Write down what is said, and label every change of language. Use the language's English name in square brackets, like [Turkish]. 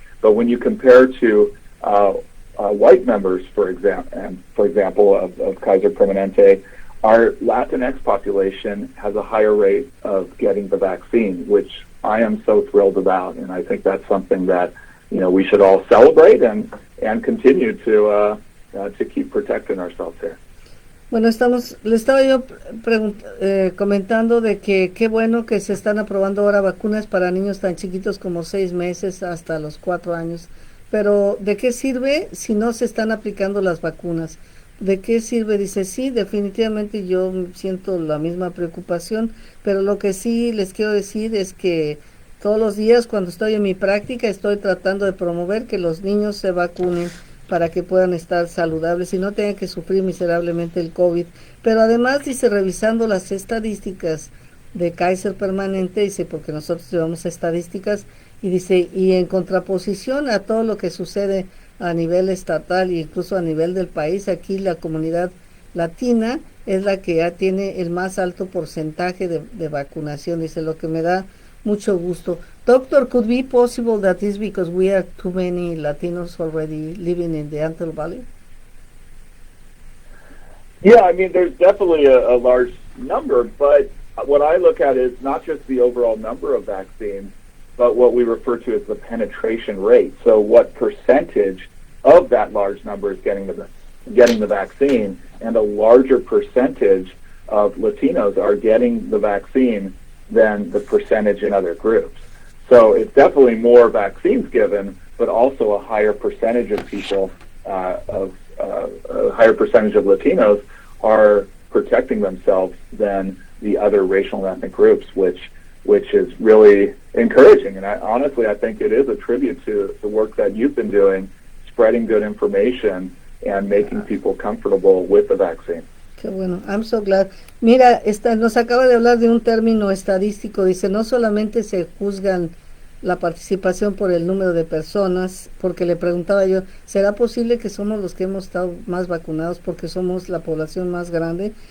[English] But when you compare to white members, for example, of Kaiser Permanente, our Latinx population has a higher rate of getting the vaccine, which I am so thrilled about, and I think that's something that we should all celebrate and continue to keep protecting ourselves here. [Spanish] Bueno, le estaba yo comentando de que qué bueno que se están aprobando ahora vacunas para niños tan chiquitos como 6 meses hasta los 4 años. Pero, ¿de qué sirve si no se están aplicando las vacunas? ¿De qué sirve? Dice, sí, definitivamente yo siento la misma preocupación, pero lo que sí les quiero decir es que todos los días cuando estoy en mi práctica estoy tratando de promover que los niños se vacunen para que puedan estar saludables y no tengan que sufrir miserablemente el COVID. Pero además, dice, revisando las estadísticas de Kaiser Permanente, dice, porque nosotros llevamos estadísticas, y dice, y en contraposición a todo lo que sucede a nivel estatal e incluso a nivel del país, aquí la comunidad latina es la que ya tiene el más alto porcentaje de vacunación, dice, lo que me da mucho gusto. [English] Doctor, could be possible that is because we are too many Latinos already living in the Antelope Valley? Yeah, I mean, there's definitely a large number, but what I look at is not just the overall number of vaccines, but what we refer to as the penetration rate. So what percentage of that large number is getting the vaccine, and a larger percentage of Latinos are getting the vaccine than the percentage in other groups. So it's definitely more vaccines given, but also a higher percentage of people, a higher percentage of Latinos are protecting themselves than the other racial and ethnic groups, which is really encouraging. And honestly, I think it is a tribute to the work that you've been doing, spreading good information and making people comfortable with the vaccine. [Spanish] Qué bueno, [English] I'm so glad. [Spanish] Mira, nos acaba de hablar de un término estadístico, dice, no solamente se juzgan la participación por el número de personas, porque le preguntaba yo, ¿será posible que somos los que hemos estado más vacunados porque somos la población más grande?